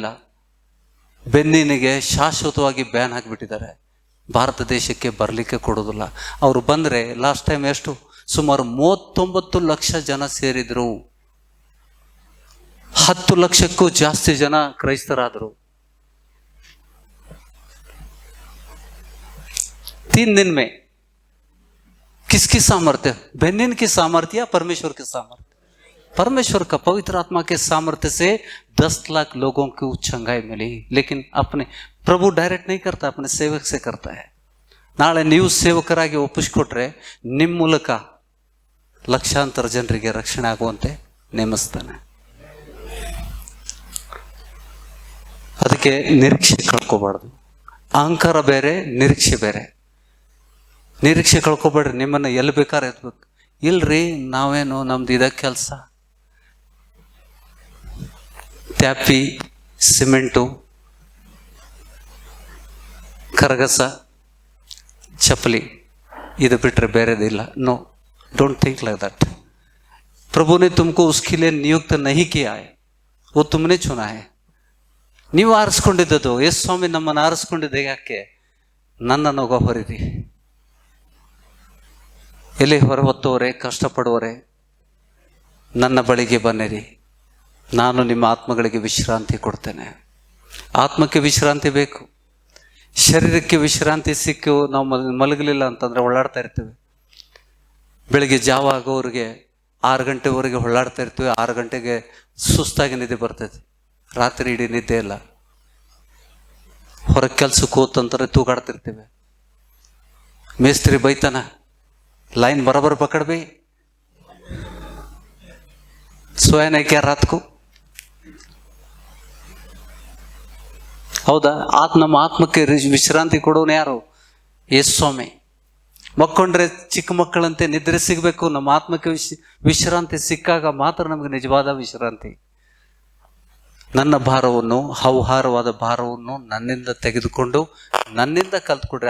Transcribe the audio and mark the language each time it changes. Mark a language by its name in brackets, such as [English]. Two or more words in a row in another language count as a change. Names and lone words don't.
[Kannada] ಬೆನ್ನಿನಿಗೆ ಶಾಶ್ವತವಾಗಿ ಬ್ಯಾನ್ ಹಾಕಿಬಿಟ್ಟಿದ್ದಾರೆ. ಭಾರತ ದೇಶಕ್ಕೆ ಬರಲಿಕ್ಕೆ ಕೊಡೋದಿಲ್ಲ. ಅವರು ಬಂದರೆ [English] last time [Kannada] ಎಷ್ಟು? ಸುಮಾರು 39 ಲಕ್ಷ ಜನ ಸೇರಿದ್ರು. 10 ಲಕ್ಷಕ್ಕೂ ಜಾಸ್ತಿ ಜನ ಕ್ರೈಸ್ತರಾದರು. [Hindi] 3 दिन में किसकी सामर्थ्य? बेनिन की सामर्थ्य या परमेश्वर की सामर्थ्य? परमेश्वर का पवित्र आत्मा के सामर्थ्य से 10 लाख लोगों को चंगाई मिली, लेकिन अपने प्रभु डायरेक्ಟ್ नहीं करता, अपने सेवक से करता है. [Kannada] ನಾಳೆ ನೀವು ಸೇವಕರಾಗಿ ಒಪ್ಪಿಸ್ಕೊಟ್ರೆ ನಿಮ್ಮ ಮೂಲಕ ಲಕ್ಷಾಂತರ ಜನರಿಗೆ ರಕ್ಷಣೆ ಆಗುವಂತೆ ನೇಮಿಸ್ತಾನೆ. ಅದಕ್ಕೆ ನಿರೀಕ್ಷೆ ಕಳ್ಕೋಬಾರ್ದು. ಅಹಂಕಾರ ಬೇರೆ, ನಿರೀಕ್ಷೆ ಬೇರೆ. ನಿರೀಕ್ಷೆ ಕಳ್ಕೊಬೇಡ್ರಿ. ನಿಮ್ಮನ್ನು ಎಲ್ಲಿ ಬೇಕಾದ್ರೆ ಎತ್ಬೇಕು. ಇಲ್ರಿ ನಾವೇನು ನಮ್ದು ಇದ ಕೆಲಸ, ಟ್ಯಾಪಿ, ಸಿಮೆಂಟು, ಕರಗಸ, ಚಪ್ಪಲಿ, ಇದು ಬಿಟ್ಟರೆ ಬೇರೆದಿಲ್ಲ. [English] No, don't think like that. [Hindi] प्रभु ने तुमको उसके लिए नियुक्त नहीं किया है, वो तुमने चुना है. [Kannada] ನೀವು ಆರಿಸ್ಕೊಂಡಿದ್ದು. ಯೇಸು ಸ್ವಾಮಿ ನಮ್ಮನ್ನು ಆರಿಸ್ಕೊಂಡಿದ್ದೆ ಯಾಕೆ? ನನ್ನನ್ನು ಹೊರಿರಿ. ಎಲ್ಲಿ ಹೊರಹೊತ್ತವರೇ, ಕಷ್ಟಪಡುವವರೇ, ನನ್ನ ಬಳಿಗೆ ಬನ್ನಿರಿ, ನಾನು ನಿಮ್ಮ ಆತ್ಮಗಳಿಗೆ ವಿಶ್ರಾಂತಿ ಕೊಡ್ತೇನೆ. ಆತ್ಮಕ್ಕೆ ವಿಶ್ರಾಂತಿ ಬೇಕು. ಶರೀರಕ್ಕೆ ವಿಶ್ರಾಂತಿ ಸಿಕ್ಕು ನಾವು ಮಲಗಲಿಲ್ಲ ಅಂತಂದರೆ ಹೊಳ್ಳಾಡ್ತಾ ಇರ್ತೀವಿ. ಬೆಳಿಗ್ಗೆ ಜಾವ ಆಗೋರಿಗೆ 6 ಗಂಟೆವರೆಗೆ ಹೊಳ್ಳಾಡ್ತಾ ಇರ್ತೀವಿ. 6 ಗಂಟೆಗೆ ಸುಸ್ತಾಗಿ ನಿದ್ದೆ ಬರ್ತೈತಿ. ರಾತ್ರಿ ಇಡೀ ನಿದ್ದೆ ಇಲ್ಲ. ಹೊರಗೆ ಕೆಲ್ಸಕ್ಕೆ ಹೋತಂತಾರೆ ತೂಗಾಡ್ತಿರ್ತೀವಿ. ಮೇಸ್ತ್ರಿ ಬೈತಾನ, [Hindi] लाइन बराबर पकड़ भी, सोया नहीं क्या रात को? [Kannada] ಹೌದಾ? ನಮ್ಮ ಆತ್ಮಕ್ಕೆ ವಿಶ್ರಾಂತಿ ಕೊಡೋನು ಯಾರು? ಯೇಸು ಸ್ವಾಮಿ. ಮಕ್ಕೊಂಡ್ರೆ ಚಿಕ್ಕ ಮಕ್ಕಳಂತೆ ನಿದ್ರೆ ಸಿಗಬೇಕು. ನಮ್ಮ ಆತ್ಮಕ್ಕೆ ವಿಶ್ರಾಂತಿ ಸಿಕ್ಕಾಗ ಮಾತ್ರ ನಮಗೆ ನಿಜವಾದ ವಿಶ್ರಾಂತಿ. ನನ್ನ ಭಾರವನ್ನು, ಹೌಹಾರವಾದ ಭಾರವನ್ನು ನನ್ನಿಂದ ತೆಗೆದುಕೊಂಡು ನನ್ನಿಂದ ಕಲ್ತ್ಕೊಡ್ರಿ.